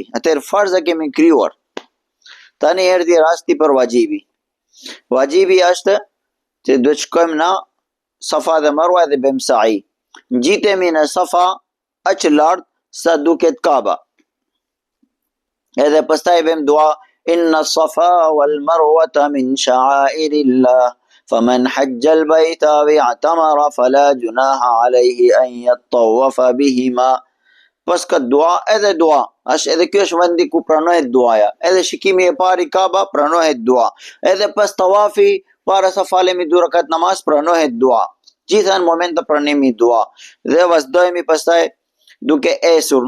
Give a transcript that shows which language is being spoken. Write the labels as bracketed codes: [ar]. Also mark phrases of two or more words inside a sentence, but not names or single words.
[sq] Atëherë farza kemi krijuar. Tani erdhi rasti për vajibi. Vajibi është që duhet shkojmë në Safa dhe Marwa dhe bëjmë sa'i. Ngjitemi në Safa aq lart sa duket Kaaba. Edhe pastaj bëjmë dua [ar] إن الصفا والمروة من شعائر الله فمن حج البيت أو اعتمر فلا جناح عليه أن يطوف بهما. [sq] Pas ka dua, është edhe kjo është vendi ku pranohet duaja. Edhe shikimi e pari Kaaba pranohet dua. Edhe pas tawafi, para sa falemi 2 rakat namaz, pranohet dua. Gjitha në moment të pranimi dua. Dhe vazhdojmë pastaj duke esur.